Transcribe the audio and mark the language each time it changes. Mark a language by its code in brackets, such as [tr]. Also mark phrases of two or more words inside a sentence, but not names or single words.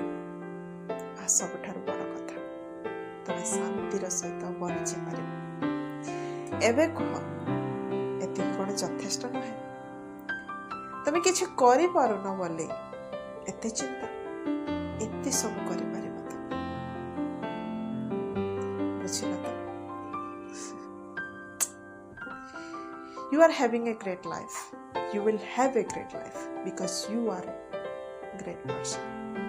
[or] ଆଉ ସବୁଠାରୁ ବଡ଼ କଥା, ତମେ ଶାନ୍ତିର ସହିତ ବଞ୍ଚିପାରିବ। ଏବେ କୁହ, ଏତିକି କ'ଣ ଯଥେଷ୍ଟ ନୁହେଁ? ତମେ କିଛି କରିପାରୁନ ବୋଲି ଏତେ ଚିନ୍ତା, ଏତେ ସବୁ କରିପାରିବ ତମେ। ବୁଝିଲ ତ? [en] You are having a great life. You will have a great life because you are a great person.